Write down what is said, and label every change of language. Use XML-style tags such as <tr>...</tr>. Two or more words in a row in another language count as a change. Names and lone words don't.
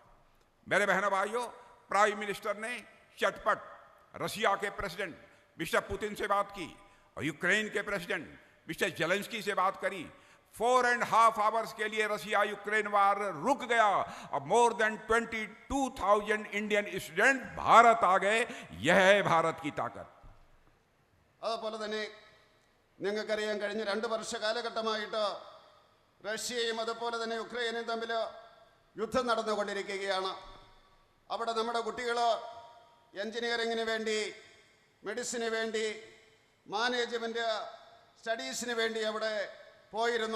<hi>मेरे बहनों भाइयों,</hi> <en>prime minister</en> <hi>ने चटपट रशिया के प्रेसिडेंट मिस्टर पुतिन से बात की और यूक्रेन के प्रेसिडेंट मिस्टर जेलेंस्की से बात करी। 4.5 आवर्स के लिए रशिया यूक्रेन वार रुक गया और</hi> <en>more than 22,000 Indian student</en> <hi>भारत आ गए। यह है भारत की ताकत।</hi> <ml>അതുപോലെ തന്നെ നിങ്ങൾക്കറിയാൻ കഴിഞ്ഞ 2 വർഷ കാലഘട്ടമായിട്ട് റഷ്യയും അതുപോലെ തന്നെ യുക്രൈനും തമ്മിൽ യുദ്ധം നടന്നുകൊണ്ടിരിക്കുകയാണ്. അവിടെ നമ്മുടെ കുട്ടികൾ എൻജിനീയറിങ്ങിന് വേണ്ടി, മെഡിസിന് വേണ്ടി,</ml> <en>management studies</en> <ml>വേണ്ടി അവിടെ പോയിരുന്നു.</ml>